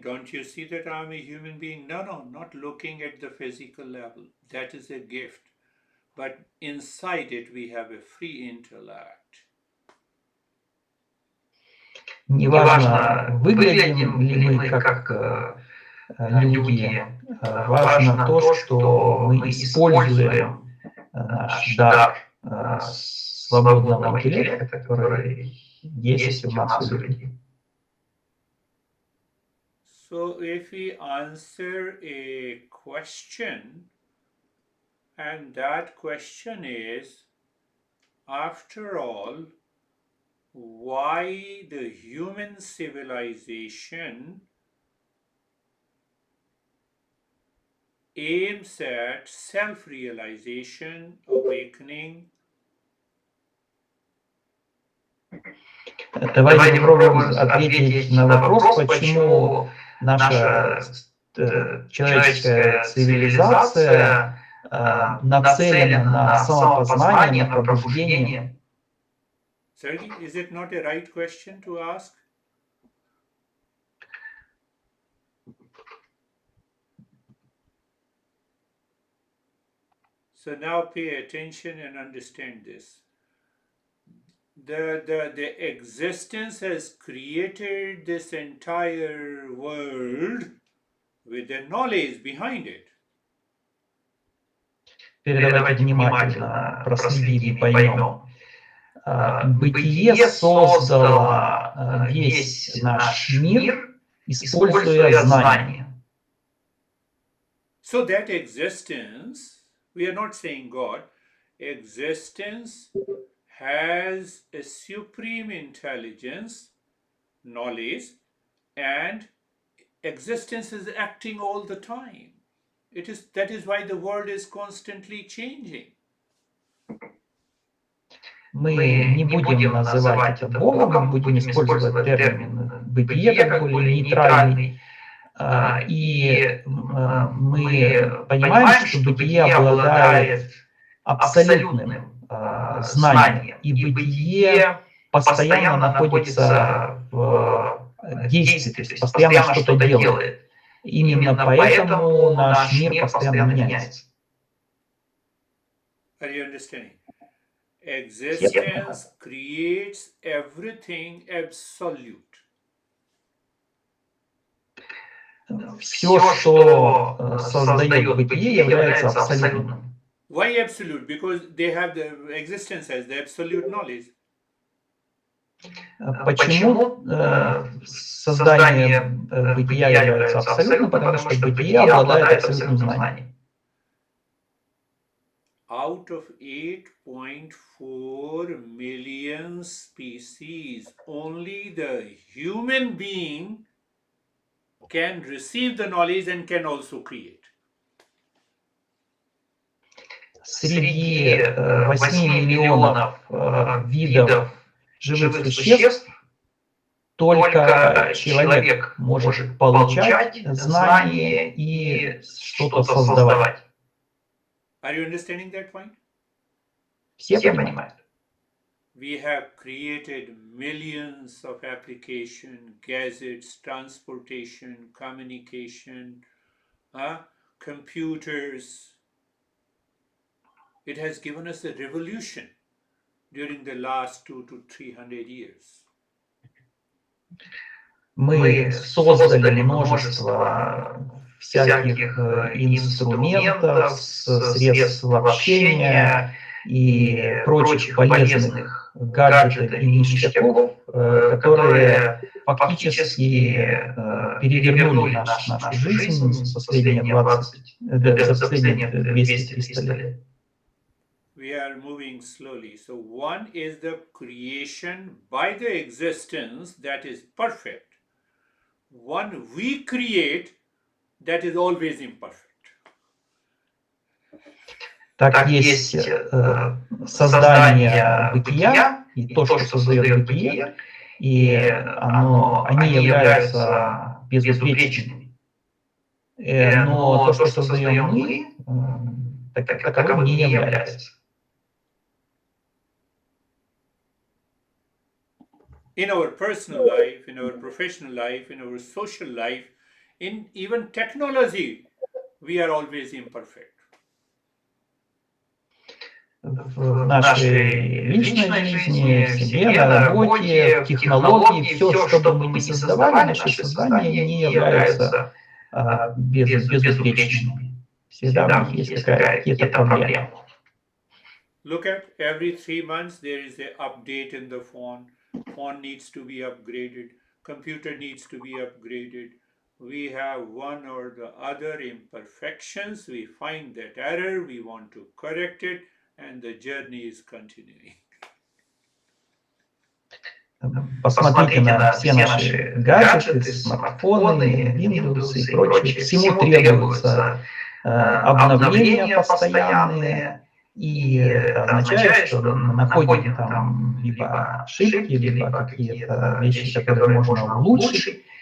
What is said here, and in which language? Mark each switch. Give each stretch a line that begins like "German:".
English: Don't you see that I'm a human being? No, not looking at the physical level. That is a gift. But inside it we have a free intellect.
Russian: Неважно, выглядим ли мы как люди, важно то, что мы используем наш дар свободного интеллекта, который есть у нас у людей.
English: So if we answer a question, and that question is, after all, why the human civilization aims at self-realization, awakening.
Russian: Давайте попробуем ответить на вопрос, почему наша человеческая цивилизация нацелена на самопознание, на пробуждение.
English: Sergey, is it not a right question to ask? So now pay attention and understand this. The existence has created this entire world with the knowledge behind it.
Russian: Давайте внимательно проследим и поймем. Бытие создало весь наш мир, используя знания.
English: So that existence, we are not saying God, existence has a supreme intelligence, knowledge, and existence is acting all the time. That is why the world is constantly changing.
Russian: Мы не будем называть это Богом, мы будем использовать термин «бытие» как более нейтральный. И мы понимаем, что бытие обладает абсолютным знанием, и бытие постоянно находится в действии, то есть постоянно что-то делает. Именно поэтому наш мир постоянно меняется.
English: Are you understanding? Existence creates everything absolute.
Russian: Все, что создает бытие, является абсолютным.
English: Why absolute? Because they have the existence as the absolute knowledge.
Russian: Почему создание бытия является абсолютным? Потому что бытие обладает абсолютным знанием.
English: Out of 8.4 million species, only the human being can receive the knowledge and can also create.
Russian: Среди 8 миллионов видов живых существ только человек может получать знания и что-то создавать.
English: Are you understanding that point?
Russian: Все понимают.
English: We have created millions of applications, gadgets, transportation, communication, computers. It has given us a revolution during the last 200 to 300 years.
Russian: Мы создали множество всяких инструментов, средств общения и прочих полезных гаджетов и ништяков, которые фактически перевернули нашу жизнь за последние 200-300 лет.
English: We are moving slowly. So one is the creation by the existence that is perfect. One we create that is always imperfect.
Russian: Так есть создание бытия, и то, что создает бытие, и они являются безупречными. Но то, что создаем мы, таковым не является.
English: In our personal life, in our professional life, in our social life, in even technology, we are always imperfect.
Russian: В нашей личной жизни, в себе, на работе, в технологии, все, что бы мы ни создавали, наши создания не являются безупречными. Всегда у них есть какие-то проблемы.
English: Look at every 3 months there is an update in the phone. Phone needs to be upgraded. Computer needs to be upgraded. We have one or the other imperfections. We find that error. We want to correct it. And the journey is continuing.
Russian: Посмотрите на все наши гаджеты, смартфоны, Windows и прочее. Всему требуются обновления постоянные, и это означает, что мы находим там либо ошибки, либо какие-то вещи, которые можно улучшить,